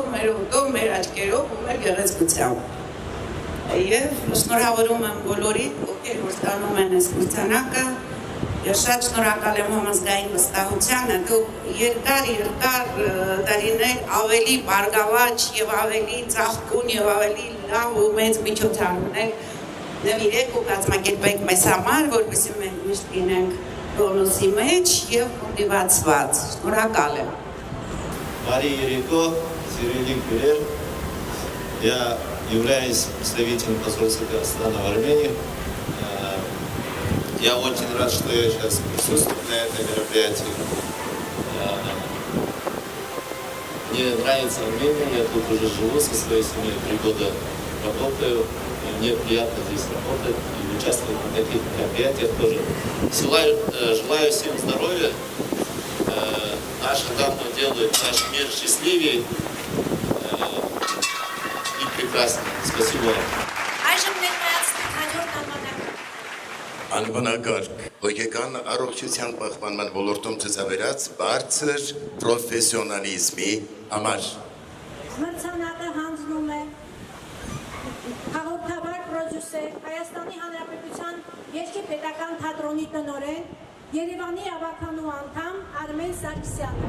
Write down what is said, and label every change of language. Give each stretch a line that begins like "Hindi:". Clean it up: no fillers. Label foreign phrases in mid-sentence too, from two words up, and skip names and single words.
Armenian: մեր հոտով, մեր աչքերով ու մեր գեղեցկությամբ։ Եվ շնորհավորում եմ բոլորին, ովքեր որ ստանում են այս մրցանակը, եւ շատ շնորհակալ եմ համազգային վստահությանը, դուք երկար տարիներ ավելի բարգավաճ եւ ավելի ծաղկուն եւ ավելի լավ ու մեծ միջոցառումներ նվիրեք ու կազմակերպեք մեզ համար, որպեսզի մենք միշտ լինենք տոնուսի մեջ եւ մոտիվացված։ Շնորհակալ եմ։
Russian: Мария Ерико, Сирилин Кюрер. Я являюсь представителем посольства Казахстана в Армении. Я очень рад, что я сейчас присутствую на этом мероприятии. Мне нравится Армения, я тут уже живу со своей семьей, 3 года работаю. И мне приятно здесь работать и участвовать в таких мероприятиях тоже. Желаю всем здоровья. Наши давно делают наш мир счастливее и прекраснее. Спасибо вам.
Armenian: Այժմ ներկայացնենք հաջորդ անվանակը։ Անվանակարգ հոգեկան առողջության պահպանման ոլորտում ցուցաբերած բարձր պրոֆեսիոնալիզմի համար։ Մրցանակը հանձնում է հաղորդավար պրոդյուսեր Հայաստանի Հանրապետության Երգի պետական թատրոնի տնօրեն Երևանի ավականու անդամ Արմեն Սարգսյանը։